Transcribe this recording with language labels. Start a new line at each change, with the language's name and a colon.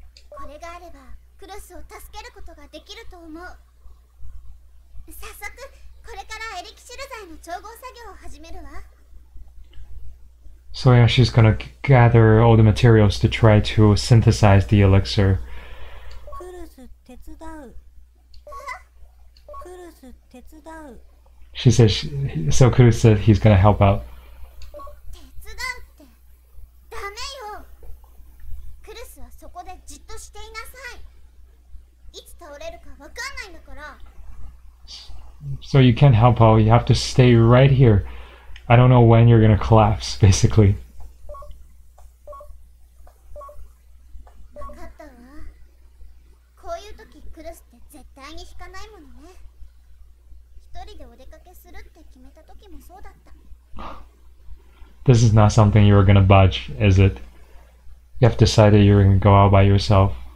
Japanese: これがあればクルスを助けることができると思う。早速これからエリキシル剤の調合作業を始めるわ。
English: So yeah, she's gonna gather all the materials to try to synthesize the elixir.
Japanese: クルス手伝う。クルス手伝う。
English: She says, so Culus said he's gonna help out.
Japanese: 手伝うってダメよ。クルスはそこでじっとしていなさい。いつ倒れるかわかんないんだから。
English: So you can't help out, you have to stay right here. I don't know when you're gonna collapse, basically.
Japanese: わかったわ。こういう時クルスって絶対に引かないものね。一人でお出かけするって決めた時もそうだった。
English: This is not something you were gonna budge, is it? You have decided you're gonna go out by yourself.